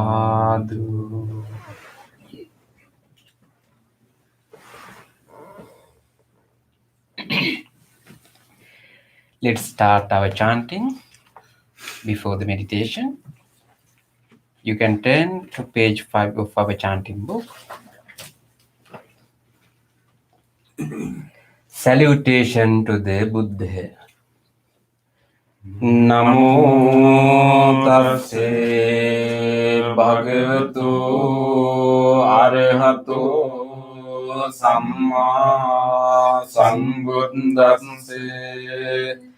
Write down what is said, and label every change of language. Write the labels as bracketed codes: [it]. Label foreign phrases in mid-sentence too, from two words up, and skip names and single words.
[en] sadhu, Let's start our chanting before the meditation. You can turn to page 5 of our chanting book. Salutation to the Buddha. [pi] Namo tassa bhagavato arahato samma sambuddhassa.